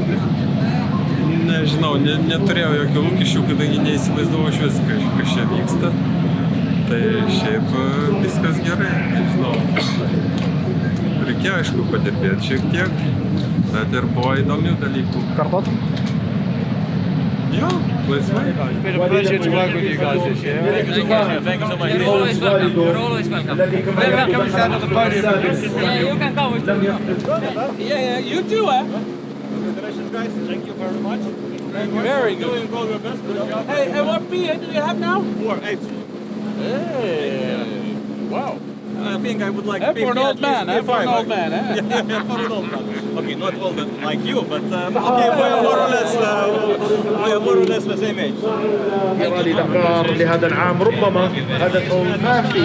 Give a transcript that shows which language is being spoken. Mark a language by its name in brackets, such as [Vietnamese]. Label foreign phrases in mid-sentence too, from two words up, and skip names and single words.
[Lithuanian] Nežinau, neturėjau jokių lūkesčių, kadangi neįsivaizdavau iš vis, kas čia vyksta. Tai šiaip viskas gerai, nežinau. Reikėjo, aišku, padirbėti šiek tiek, bet ir buvo įdomių dalykų. Kartotum? Jo, laisvai. [English] Thank you so much. You're always welcome. You're always welcome. Welcome to stand on the podium. Yeah, you can come. Yeah, you too, eh? Congratulations, guys. Thank you very much. Very good. Hey, what PA do you have now? 4-8. Hey. Wow. I think I would like For an old man, for an old man. Yeah, for an old man. Okay, not old like you, but okay, we're more or less the same age. [Arabic] رالي دكار لهذا العام ربما هدفهم ما في.